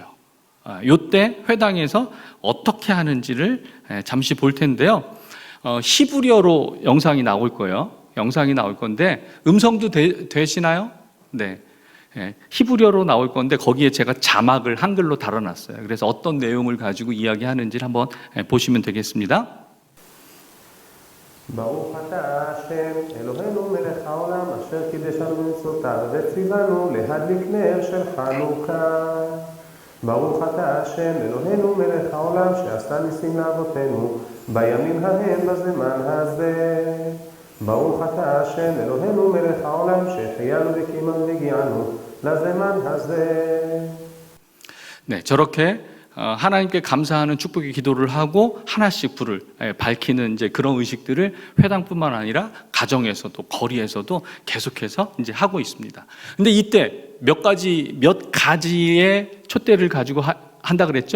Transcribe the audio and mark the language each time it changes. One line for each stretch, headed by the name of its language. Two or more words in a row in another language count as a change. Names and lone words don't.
Korean: 요때 회당에서 어떻게 하는지를 잠시 볼 텐데요. 히브리어로 영상이 나올 거예요. 영상이 나올 건데 음성도 되시나요? 네. 히브리어로 나올 건데 거기에 제가 자막을 한글로 달아놨어요. 그래서 어떤 내용을 가지고 이야기하는지를 한번 보시면 되겠습니다.
Hebrew: ברוך אתה השם אלוהינו מלך העולם אשר קידשנו במצוותיו וציוונו להדליק נר של חנוכה. ברוך אתה השם אלוהינו מלך העולם שעשה ניסים לאבותינו בימים ההם בזמן הזה. ברוך אתה השם אלוהינו מלך העולם שהחיינו וקיימנו והגיענו לזמן הזה.
Korean: 네, 저렇게 하나님께 감사하는 축복의 기도를 하고 하나씩 불을 밝히는 이제 그런 의식들을 회당뿐만 아니라 가정에서도 거리에서도 계속해서 이제 하고 있습니다. 근데 이때 몇 가지의 촛대를 가지고 한다 그랬죠?